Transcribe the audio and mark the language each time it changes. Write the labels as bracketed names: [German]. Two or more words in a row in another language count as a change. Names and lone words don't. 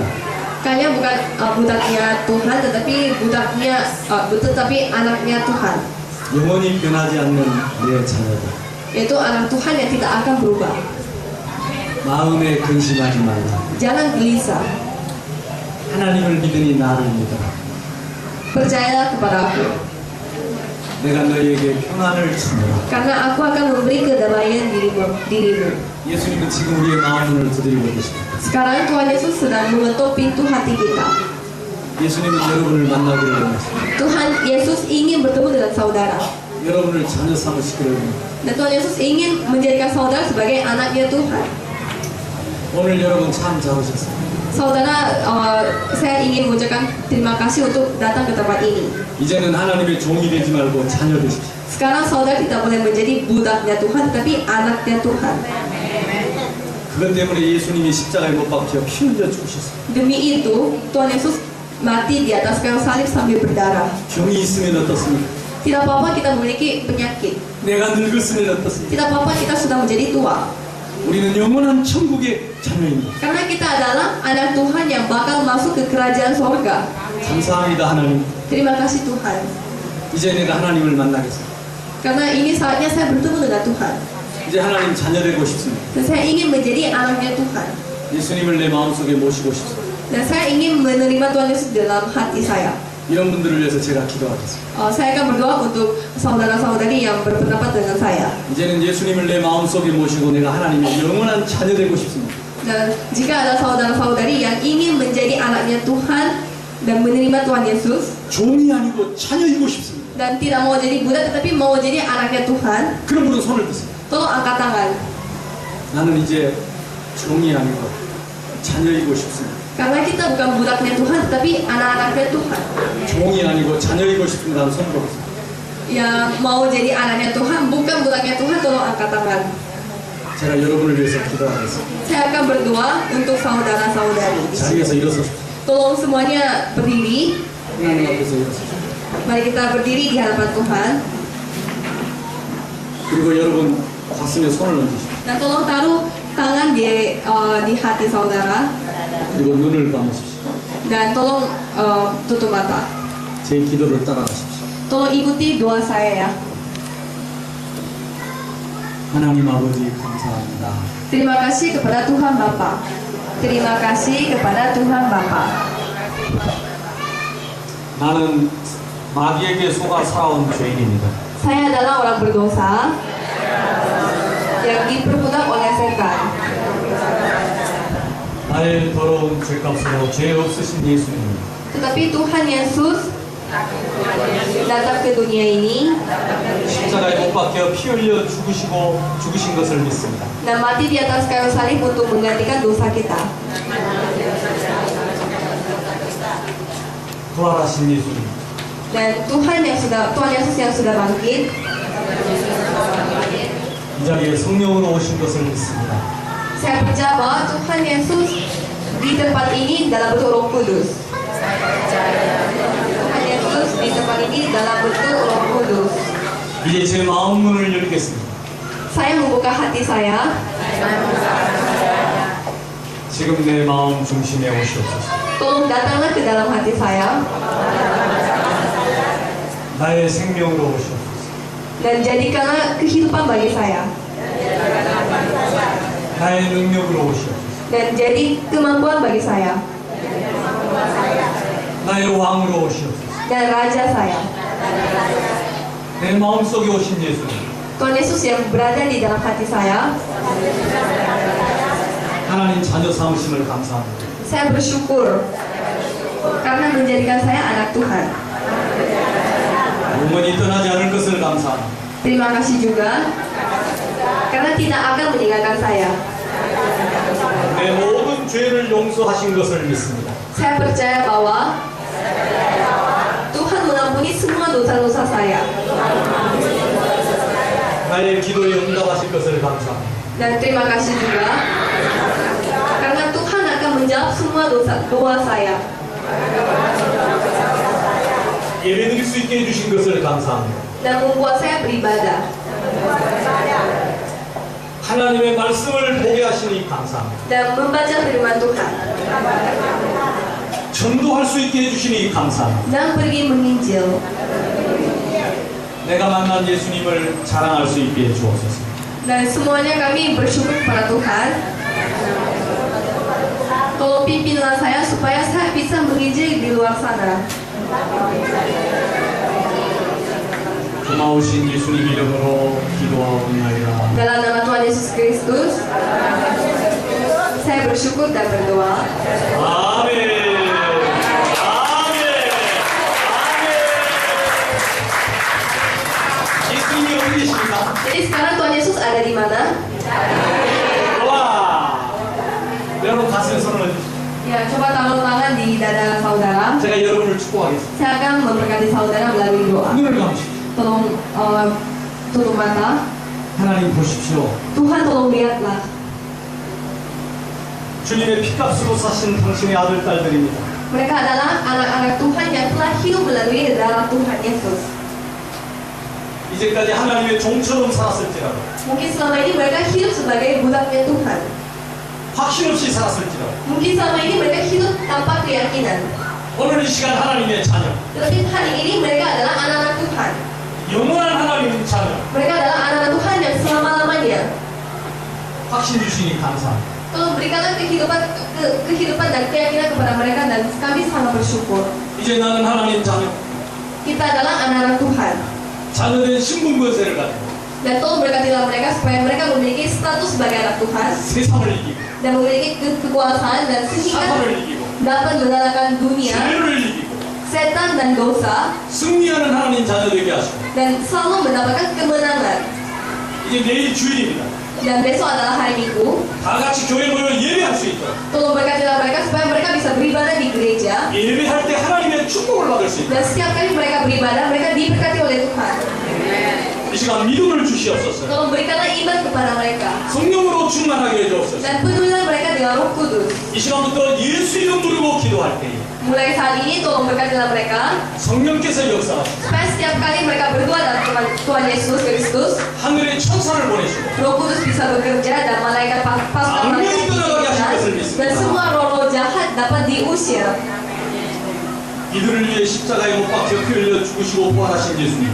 [Indonesian] Kalian bukan budaknya Tuhan, tetapi anaknya Tuhan. [Korean] 영원히 변하지 않는 내 자녀다. [Indonesian] Yaitu anak Tuhan yang tidak akan berubah. [Korean] 마음에 근심하지 말라. [Indonesian] Jangan gelisah. [Korean] 하나님을 믿으니 나를 믿어라. [Indonesian] Percayalah kepada aku. [Korean] 내가 너희에게 평안을 주노라. [Indonesian] Karena aku akan memberi kedamaian dirimu. [Korean] 예수님은 지금 우리의 마음을 두드리고 계십니다. [Indonesian] Sekarang Tuhan Yesus sedang mengetuk pintu hati kita. [Korean] 예수님은 여러분을 만나기를 원하십니다. [Indonesian] Tuhan Yesus ingin bertemu dengan saudara. [Korean] 여러분을 자녀 삼으시기를 원합니다. [Indonesian] Dan Tuhan Yesus ingin menjadikan saudara sebagai anaknya Tuhan. [Korean] 오늘 여러분 참 잘오셨어요. [Indonesian] Saudara, saya ingin mengucapkan terima kasih untuk datang ke tempat ini. [Korean] 이제는 하나님의 종이 되지 말고 자녀 되십시오. [Indonesian] Sekarang saudara tidak boleh menjadi budaknya Tuhan, tapi anaknya Tuhan. [Korean] 그것 때문에 예수님이 십자가에 못 박혀 피 흘려 죽으셨어요. [Indonesian] Demi itu, Tuhan Yesus mati di atas kayu salib sambil berdarah. [Korean] 병이 있으면 어떻습니까? [Indonesian] Tidak apa-apa kita memiliki penyakit. [Korean] 내가 늙었으면 어떻습니까? [Indonesian] Tidak apa-apa kita sudah menjadi tua. [Korean] 우리는 영원한 천국의 자녀입니다. [Indonesian] Karena kita adalah anak Tuhan yang bakal masuk ke kerajaan sorga. [Korean] 감사합니다 하나님. [Indonesian] Terima kasih Tuhan. [Korean] 이제 내가 하나님을 만나겠습니다. [Indonesian] Karena ini saatnya saya bertemu dengan Tuhan. [Korean] 이제 하나님 자녀 되고 싶습니다. [Indonesian] Dan saya ingin menjadi anaknya Tuhan. [Korean] 예수님을 내 마음속에 모시고 싶습니다. [Indonesian] Dan saya ingin menerima Tuhan Yesus dalam hati saya. [Korean] 이런 분들을 위해서 제가 기도하겠습니다. [Indonesian] Saya akan berdoa untuk saudara-saudari yang berpendapat dengan saya. [Korean] 이제는 예수님을 내 마음속에 모시고 내가 하나님의 영원한 자녀 되고 싶습니다. [Indonesian] Dan jika ada saudara-saudari yang ingin menjadi anaknya Tuhan dan menerima Tuhan Yesus [Korean] 종이 아니고 자녀이고 싶습니다. [Indonesian] dan tidak mau jadi budak tetapi mau jadi anaknya Tuhan, [Korean] 그런 분은 손을 드세요. [Indonesian] tolong angkat tangan. [Korean] 나는 이제 종이 아니고 자녀이고 싶습니다. [Indonesian] Karena kita bukan budaknya Tuhan tetapi anak-anaknya Tuhan. [Korean] 종이 아니고 자녀이고 싶습니다. 손 들어보세요. [Indonesian] Yang mau jadi anaknya Tuhan bukan budaknya Tuhan, tolong angkat tangan. [Korean] 제가 여러분을 위해서 기도하겠습니다. [Indonesian] Saya akan berdoa untuk saudara-saudari. [Korean] 자리에서 일어서십시오. [Indonesian] Tolong semuanya berdiri. [Korean] 하나님 앞에서 일어서십시오. [Indonesian] Mari kita berdiri di hadapan Tuhan. [Korean] 그리고 여러분 가슴에 손을 얹으십시오. [Indonesian] Dan tolong taruh tangan di hati saudara. [Korean] 그리고 눈을 감으십시오. [Indonesian] Dan tolong tutup mata. [Korean] 제 기도를 따라가십시오. [Indonesian] Tolong ikuti doa saya ya. [Korean] 하나님 아버지 감사합니다. [Indonesian] Terima kasih kepada Tuhan Bapa. Terima kasih kepada Tuhan Bapa. [Korean] 나는 마귀에게 속아 살아온 죄인입니다. [Indonesian] Saya adalah orang berdosa yang diperbudak oleh setan. [Korean] 나의 더러운 죄값으로 죄 없으신 예수님, [Indonesian] Tetapi Tuhan Yesus datang ke dunia ini [Korean] 십자가에 못 박혀 피 흘려 죽으신 것을 믿습니다. [Indonesian] dan mati di atas kayu salib untuk menggantikan dosa kita. [Korean] 부활하신 예수님, [Indonesian] Dan Tuhan Yesus yang sudah bangkit, [Korean] 이 자리에 성령으로 오신 것을 믿습니다. [Indonesian] saya percaya bahwa Tuhan Yesus di tempat ini dalam bentuk Roh Kudus. Tuhan Yesus di tempat ini dalam bentuk Roh Kudus. [Korean] 이제 제 마음 문을 열겠습니다. [Indonesian] Saya membuka hati saya. [Korean] 지금 내 마음 중심에 오시옵소서. [Indonesian] Tolong datanglah ke dalam hati saya [Korean] 나의 생명으로 오시옵소서. [Indonesian] dan jadikanlah kehidupan bagi saya [Korean] 나의 능력으로 오시옵소서. [Indonesian] dan jadi kemampuan bagi saya [Korean] 나의 왕으로 오시옵소서. [Indonesian] dan raja saya. [Korean] 내 마음속에 오신 예수님, [Indonesian] Tuhan Yesus yang berada di dalam hati saya, [Korean] 하나님 자녀 삼으심을 감사합니다. [Indonesian] saya bersyukur karena menjadikan saya anak Tuhan. [Korean] 영원히 떠나지 않을 것을 감사합니다. [Indonesian] Terima kasih juga karena tidak akan meninggalkan saya. [Korean] 내 모든 죄를 용서하신 것을 믿습니다. [Indonesian] Saya percaya bahwa Tuhan mengampuni semua dosa-dosa saya. [Korean] 나의 기도에 응답하실 것을 감사합니다. [Indonesian] Dan terima kasih juga karena Tuhan akan menjawab semua doa saya. [Korean] 예배드릴 수 있게 해주신 것을 감사합니다. [Indonesian] Dan membuat saya beribadah. [Korean] 하나님의 말씀을 보게 하시니 감사합니다. [Indonesian] Dan membaca firman Tuhan. [Korean] 전도할 수 있게 해주시니 감사합니다. [Indonesian] Dan pergi menginjil. [Korean] 내가 만난 예수님을 자랑할 수 있게 해주옵소서. [Indonesian] Dan semuanya kami bersyukur kepada Tuhan. Tolong pimpinlah saya supaya saya bisa menginjil di luar sana. [Korean] 고마우신 예수님 이름으로 기도하옵나이다. [Indonesian] Dalam nama Tuhan Yesus Kristus, saya bersyukur dan berdoa. [Korean] 아멘. 아멘. 아멘. 예수님이 어디 계십니까? [Indonesian] Jadi sekarang Tuhan Yesus ada di mana? [Korean] 와. 여러분 가슴에 손을 얹으십시오. [Indonesian] Ya, coba taruh tangan di dada saudara. [Korean] 제가 여러분을 축복하겠습니다. [Indonesian] Saya akan memberkati saudara melalui doa. [Korean] 눈을 감으십시오. [Indonesian] Tolong tutup mata. [Korean] 하나님 보십시오. [Indonesian] Tuhan tolong lihatlah. [Korean] 주님의 피값으로 사신 당신의 아들 딸들입니다. [Indonesian] Mereka adalah anak-anak Tuhan yang telah hidup melalui darah Tuhan Yesus. [Korean] 이제까지 하나님의 종처럼 살았을지라도, [Indonesian] Mungkin selama ini mereka hidup sebagai budaknya Tuhan. [Korean] 확신 없이 살았을지라도, [Indonesian] Mungkin selama ini mereka hidup tanpa keyakinan. [Korean] 오늘 이 시간 하나님의 자녀, [Indonesian] Tetapi hari ini mereka adalah anak-anak Tuhan. [Korean] 영원한 하나님의 자녀, [Indonesian] Mereka adalah anak-anak Tuhan yang selama-lamanya. [Korean] 확신 주시니 감사합니다. [Indonesian] Tolong berikanlah kehidupan dan keyakinan kepada mereka dan kami sangat bersyukur. [Korean] 이제 나는 하나님 자녀, [Indonesian] Kita adalah anak-anak Tuhan. [Korean] 자녀된 신분권세를 가지고 [Indonesian] Dan tolong berkatilah mereka supaya mereka memiliki status sebagai anak Tuhan [Korean] 세상을 이기고 [Indonesian] dan memiliki kekuasaan dan sehingga [Korean] 사탄을 이기고 [Indonesian] dapat mengalahkan dunia, [Korean] 죄를 이기고 [Indonesian] setan dan dosa [Korean] 승리하는 하나님 자녀 되게 하시고 [Indonesian] dan selalu mendapatkan kemenangan. [Korean] 이제 내일 주일입니다. [Indonesian] Dan besok adalah hari Minggu. [Korean] 다 같이 교회 모여 예배할 수 있도록, [Indonesian] Tolong berkatilah mereka supaya mereka bisa beribadah di gereja [Korean] 예배할 때 하나님의 축복을 받을 수 있도록 [Indonesian] dan setiap kali mereka beribadah mereka diberkati oleh Tuhan. [Korean] 이 시간 믿음을 주시옵소서. [Indonesian] Tolong berikanlah iman kepada mereka [Korean] 성령으로 충만하게 해주옵소서. [Indonesian] dan penuhilah mereka dengan Roh Kudus. [Korean] 이 시간부터 예수 이름 부르고 기도할 때에 [Indonesian] Mulai saat ini tolong berkatilah mereka [Korean] 성령께서 역사하시고 [Indonesian] supaya setiap kali mereka berdoa dalam Tuhan Yesus Kristus, [Korean] 하늘의 천사를 보내시고 [Indonesian] Roh Kudus bisa bekerja dan malaikat pasukan malaikat dan semua roh-roh jahat dapat diusir. [Korean] 이들을 위해 십자가에 못 박혀 피 흘려 죽으시고 부활하신 예수님.